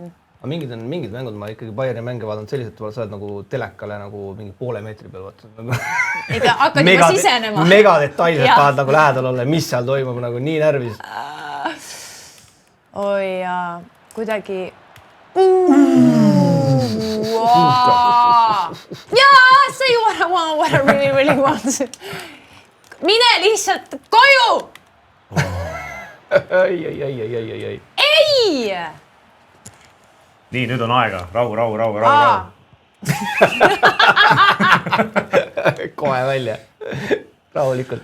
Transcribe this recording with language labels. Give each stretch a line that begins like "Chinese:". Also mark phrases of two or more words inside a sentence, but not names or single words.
Estonian: Mingid mängud, ma ikkagi Bayerni mänge vaadanud selliselt, et sa oled nagu telekale nagu mingi poole meetri peal. Ega hakkad juba sisenema. Mega detailselt tahad nagu lähedal olla, mis seal toimub nagu nii närvis. Oi jaa, kuidagi... Jaa,
English: say what I really want.
Estonian: Mine lihtsalt koju! Ei. Ei! Nii, nüüd on aega. Rahu. Kohe välja. Rahulikult.